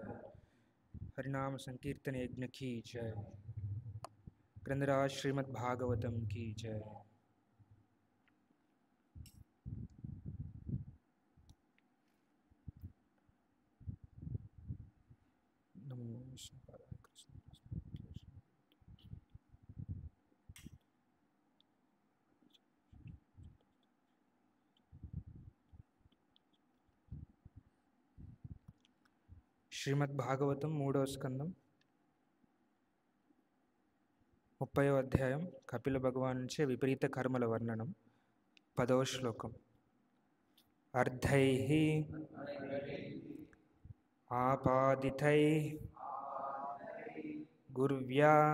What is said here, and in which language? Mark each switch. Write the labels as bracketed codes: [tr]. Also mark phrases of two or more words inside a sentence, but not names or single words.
[hi] हरिनाम संकीर्तन यज्ञ की जय. ग्रंथराज श्रीमद् भागवतम् की जय. [sa] नमो विष्णु पादाय कृष्ण [te] శ్రీమద్ భాగవతం 3వ స్కందం 30వ అధ్యాయం కపిల భగవాన్ నుంచే విపరీత కర్మల వర్ణనం 10వ శ్లోకం [sa] అర్ధైః ఆపాదితైః గుర్వ్యా